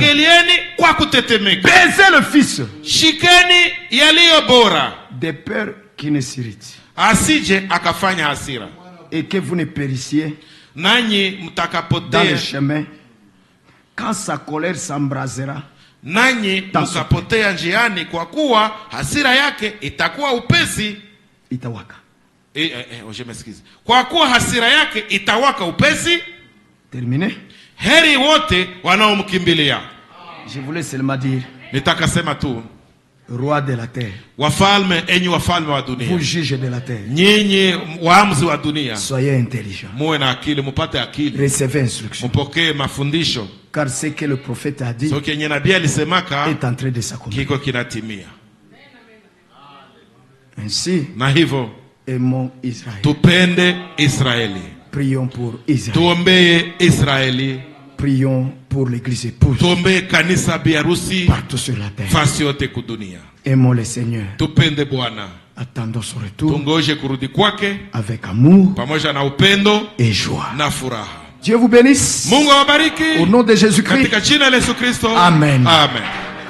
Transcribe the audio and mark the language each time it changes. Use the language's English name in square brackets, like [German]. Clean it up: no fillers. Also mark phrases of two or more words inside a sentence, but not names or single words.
[French] Baisez le fils des peurs qui ne s'irritent et que vous ne périssiez dans le chemin quand sa colère s'embrasera. [Swahili] Nanyi mkapotea njiani kwa kuwa hasira yake itakuwa upesi itawaka. Kwa kuwa hasira yake itawaka upesi. [French] Terminé. [Swahili] Heri wote wanaomkimbilia. [French] Je voulais seulement dire, [Swahili] nitaka sema tu, [French] roi de la terre, [Swahili] wafalme, enyi wafalme wa dunia, [French] vous juges de la terre, [Swahili] nyinyi waamuzi wa dunia, [French] soyez intelligents, [Swahili] muwe na akili, mupate akili, [French] recevez instruction, [Swahili] mupokee mafundisho, [French] car ce que le prophète a dit est en train de s'accomplir. Ainsi, [Swahili] na hivyo [French] aimons Israël, [Swahili] tupende Israeli, [French] prions pour Israël, [Swahili] tuombee Israeli, [French] prions pour l'église épouse, [Swahili] tuombee kanisa biharusi [French] partout sur la terre, [Swahili] fasi yote kudunia. [French] Aimons le Seigneur, [Swahili] tupende Bwana, [French] attendons son retour, [Swahili] tungoje kurudi kwake [French] avec amour [Swahili] pamoja na upendo [French] et joie [Swahili] na furaha. [French] Dieu vous bénisse. [Swahili] Mungu awabariki. [French] Au nom de Jésus-Christ. [Swahili] Katika jina la Yesu Kristo. Amen. Amen.